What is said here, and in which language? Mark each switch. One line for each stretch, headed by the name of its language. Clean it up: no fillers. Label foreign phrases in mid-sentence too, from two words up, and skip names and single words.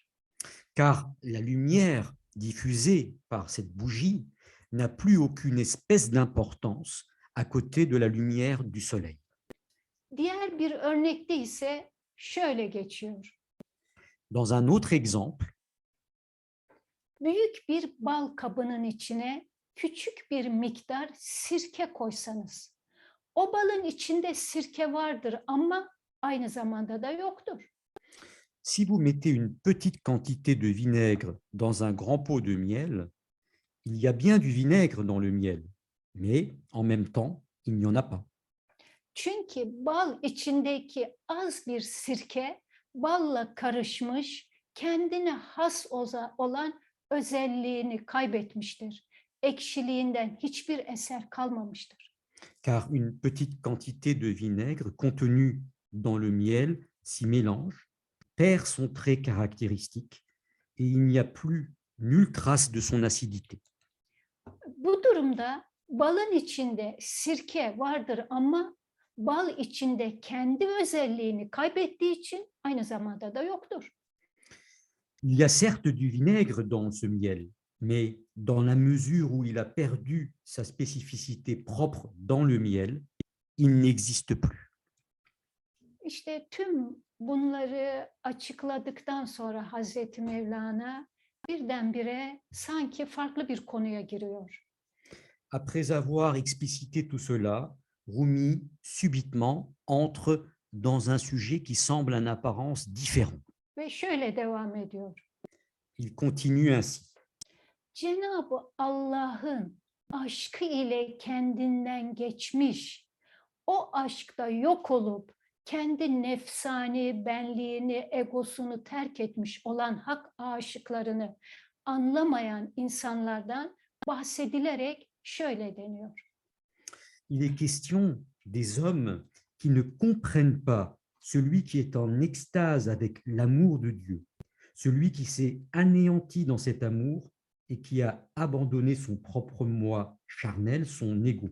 French: Car la lumière diffusée par cette bougie n'a plus aucune espèce d'importance à côté de la lumière du soleil.
Turkish: Diğer bir örnekte ise şöyle geçiyor.
French: Dans un autre exemple,
Turkish: Büyük bir bal kabının içine küçük bir miktar sirke koysanız, o balın içinde sirke vardır ama aynı zamanda da yoktur.
French: si vous mettez une petite quantité de vinaigre dans un grand pot de miel, il y a bien du vinaigre dans le miel, mais en même temps, il n'y en a pas.
Turkish: Çünkü bal içindeki az bir sirke balla karışmış, kendine has olan özelliğini kaybetmiştir. Ekşiliğinden hiçbir eser kalmamıştır.
French: Car une petite quantité de vinaigre contenue dans le miel s'y mélange, perd son trait caractéristique et il n'y a plus nulle trace de son acidité.
Turkish: Bu durumda balın içinde sirke vardır ama bal içinde kendi özelliğini kaybettiği için aynı zamanda da yoktur.
French: Il y a certes du vinaigre dans ce miel, mais dans la mesure où il a perdu sa spécificité propre dans le miel, il n'existe plus.
Turkish: İşte tüm bunları açıkladıktan sonra Hazreti Mevlana birdenbire sanki farklı bir konuya giriyor.
French: Après avoir explicité tout cela, Rumi subitement entre dans un sujet qui semble en apparence différent.
Turkish: Ve şöyle devam ediyor.
French: Il continue ainsi.
Turkish: Cenab-ı Allah'ın aşkı ile kendinden geçmiş, o aşkta yok olup kendi nefsani benliğini, egosunu terk etmiş olan hak aşıklarını anlamayan insanlardan bahsedilerek şöyle deniyor.
French: Il est question des hommes qui ne comprennent pas celui qui est en extase avec l'amour de Dieu, celui qui s'est anéanti dans cet amour et qui a abandonné son propre moi charnel, son ego.